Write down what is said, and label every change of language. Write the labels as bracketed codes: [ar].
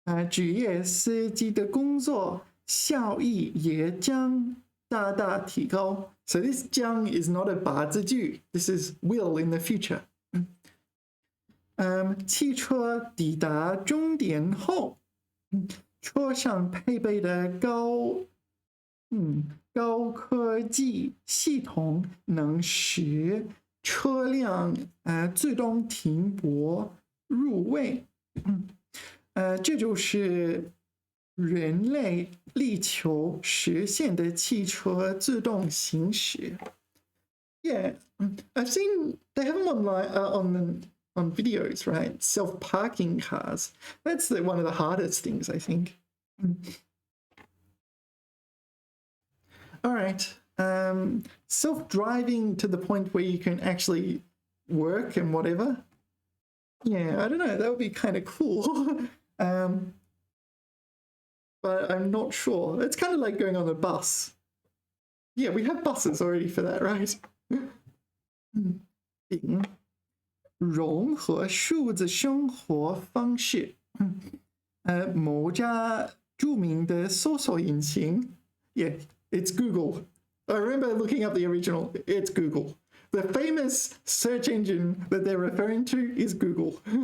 [zh] 职业司机的工作效益也将大大提高。 [en] So this 将 is not a 把字句 ，this is will in the future. [zh] 汽车抵达终点后，车上配备的高科技系统能使车辆自动停泊入位。这就是人类力求实现的汽车自动行驶。 [en] Yeah, I've seen they have them online on videos, right? Self-parking cars. That's one of the hardest things, I think. All right. Self-driving to the point where you can actually work and whatever. Yeah, I don't know. That would be kind of cool. But I'm not sure. It's kind of like going on a bus. Yeah, we have buses already for that, right? [zh] 融合数字生活方式。某家著名的搜索引擎 ， [en] Yeah, it's Google. I remember looking up the original. It's Google. The famous search engine that they're referring to is Google.